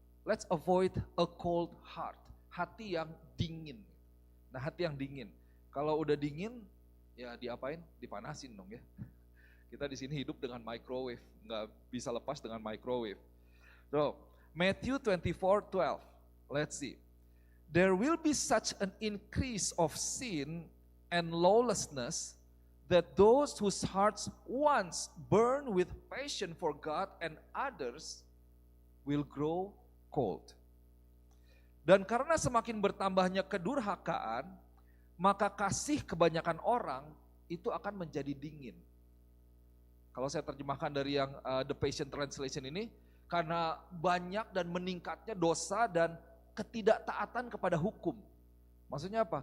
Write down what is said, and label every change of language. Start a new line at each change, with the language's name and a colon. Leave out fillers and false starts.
English: Let's avoid a cold heart.
Indonesian: Hati yang dingin. Nah, hati yang dingin. Kalau udah dingin, ya diapain? Dipanasin dong ya. Kita di sini hidup dengan microwave, nggak bisa lepas dengan microwave.
English: So, Matthew 24:12. Let's see. There will be such an increase of sin and lawlessness that those whose hearts once burn with passion for God and others will grow cold.
Indonesian: Dan karena semakin bertambahnya kedurhakaan, maka kasih kebanyakan orang itu akan menjadi dingin. Kalau saya terjemahkan dari yang The Passion Translation ini, karena banyak dan meningkatnya dosa dan ketidaktaatan kepada hukum. Maksudnya apa?